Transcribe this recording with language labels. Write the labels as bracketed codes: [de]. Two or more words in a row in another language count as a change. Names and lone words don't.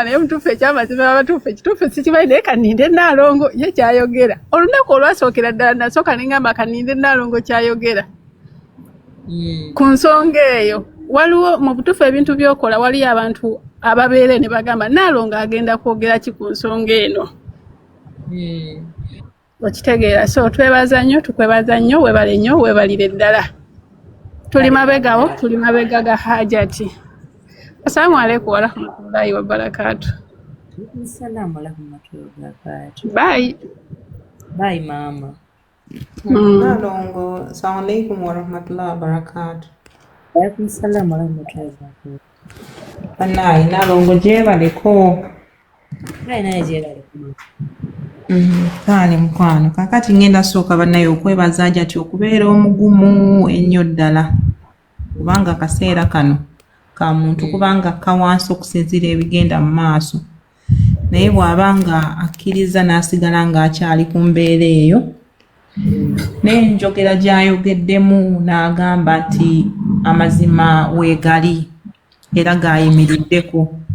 [lg] naye mutuufu ekyamazima abatuufu ekituufu sikimanyi naye kaninde Naalongo ye kyayogera olunaku olwasookera ddala nasooka nengamba kaninde Naalongo kyayogera ku nsonga eyo waliwo mu butuufu ebintu byokola waliyo abantu ababeere ne bagamba Naalongo agenda kwogera ki ku nsonga eno okitegeera so tukwebaza nnyo webale nnyo webalire ddala tuli mabega ga Hajati. [ar] السلام عليكم ورحمة الله وبركاته. السلام ورحمة الله وبركاته. [en] Bye [lg] mama. Naalongo, [ar] السلام عليكم ورحمة الله وبركاته. عليكم السلام ورحمة الله وبركاته. [lg] Bannaye Naalongo gyebaleko. Naye gyebaleko. Kale mukwano kakati ngenda sooka bannaye okwebaza Hajati okubeera omugumu ennyo ddala kubanga akaseera kano ka muntu kubanga kawansi okusinziira ebigenda mu maaso naye bw'abanga akkiriza n'asigala ng'akyali ku mbeera eyo n'enjogera gy'ayogeddemu n'agamba nti amazima weegali era g'ayimiriddeko